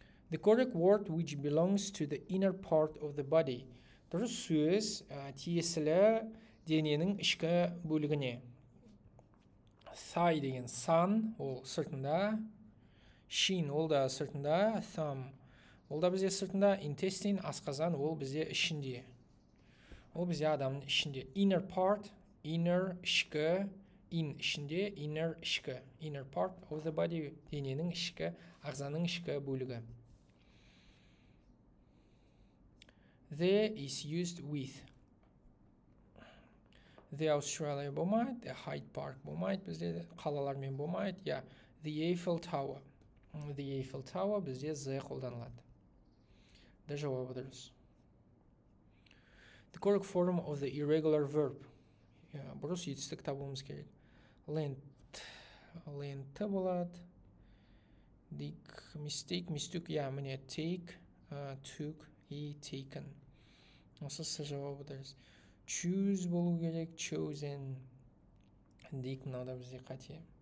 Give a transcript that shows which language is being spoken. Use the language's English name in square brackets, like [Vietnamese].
[English] The correct word which belongs to the inner part of the body. [Kazakh] Дұрыс сөз тиесілі дененің ішкі бөлігіне. Thigh деген сан, ол сыртында. Shin, ол да сыртында. Thumb, Ол да бізде сыртында. Intestine, асқазан, ол бізде ішінде. Ол бізде адамның ішінде. Inner part, inner ішкі, in ішінде, inner ішкі. [English] Inner part of the body, [Kazakh] дененің ішкі, ағзаның ішкі бөлігі. [English] The is used with. [Kazakh] The Australia болмайды, the Hyde Park болмайды, бізде қалалармен болмайды. [English] Yeah, the Eiffel Tower. [Kazakh] The Eiffel Tower бізде the қолданылады. Да жауабы дұрыс. [English] The correct form of the irregular verb. [Kazakh] Бұрыс етістік табуымыз керек. Lent болады. [English] Dig, mistake, mistook. Міне take, took и taken. [Kazakh] Осы с жауабы дұрыс. Choose болу керек, chosen. Dig мынада бізде қате.